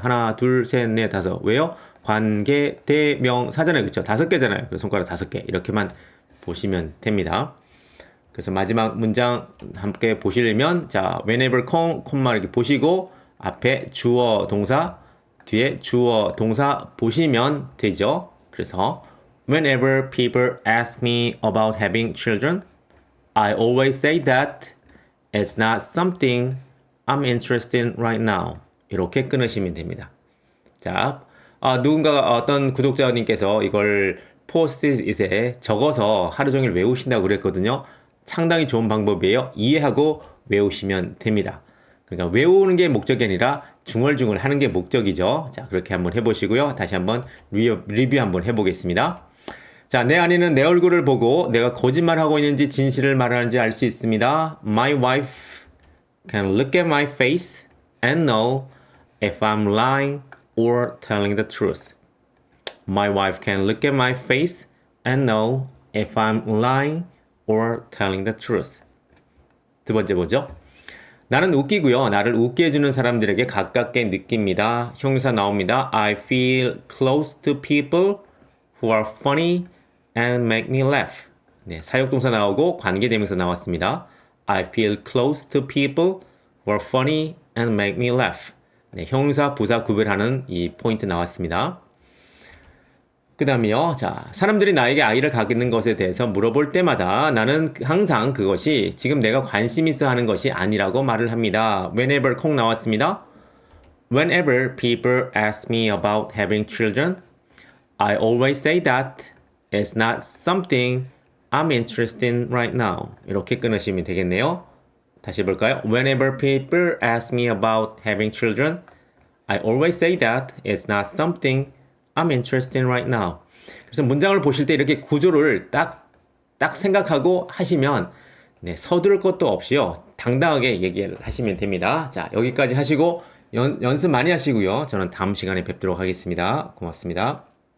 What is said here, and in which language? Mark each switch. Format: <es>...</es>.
<ko>하나, 둘, 셋, 넷, 다섯. 왜요? 관계대명사잖아요. 그렇죠? 5개잖아요. 그래서 손가락 5개 이렇게만 보시면 됩니다. 그래서 마지막 문장 함께 보시려면 자 whenever 콤마 이렇게 보시고 앞에 주어 동사 뒤에 주어 동사 보시면 되죠. 그래서</ko> <en>whenever people ask me about having children, I always say that it's not something I'm interested in right now.</en> <ko>이렇게 끊으시면 됩니다. 자, 누군가가 어떤 구독자님께서 이걸 포스트잇에 적어서 하루 종일 외우신다고 그랬거든요. 상당히 좋은 방법이에요. 이해하고 외우시면 됩니다. 그러니까 외우는 게 목적이 아니라 중얼중얼 하는 게 목적이죠. 자, 그렇게 한번 해보시고요. 다시 한번 리뷰 한번 해보겠습니다. 자, 내 아내는 내 얼굴을 보고 내가 거짓말하고 있는지 진실을 말하는지 알 수 있습니다.</ko> <en>My wife can look at my face and know if I'm lying or telling the truth. My wife can look at my face and know if I'm lying or telling the truth.</en> <ko>두 번째 뭐죠? 나는 웃기고요. 나를 웃게 해주는 사람들에게 가깝게 느낍니다. 형용사 나옵니다.</ko> <en>I feel close to people who are funny and make me laugh.</en> <ko>네, 사역동사 나오고 관계대명사 나왔습니다.</ko> <en>I feel close to people who are funny and make me laugh.</en> <ko>네, 형용사, 부사 구별하는 이 포인트 나왔습니다. 그 다음에요. 자, 사람들이 나에게 아이를 갖는 것에 대해서 물어볼 때마다 나는 항상 그것이 지금 내가 관심 있어 하는 것이 아니라고 말을 합니다. Whenever 콩 나왔습니다.</ko> <en>Whenever people ask me about having children, I always say that it's not something I'm interested in right now.</en> <ko>이렇게 끊으시면 되겠네요. 다시 볼까요?</ko> <en>Whenever people ask me about having children, I always say that it's not something I'm interested in right now.</en> <ko>그래서 문장을 보실 때 이렇게 구조를 딱 생각하고 하시면 네, 서두를 것도 없이요. 당당하게 얘기를 하시면 됩니다. 자, 여기까지 하시고 연습 많이 하시고요. 저는 다음 시간에 뵙도록 하겠습니다. 고맙습니다.</ko>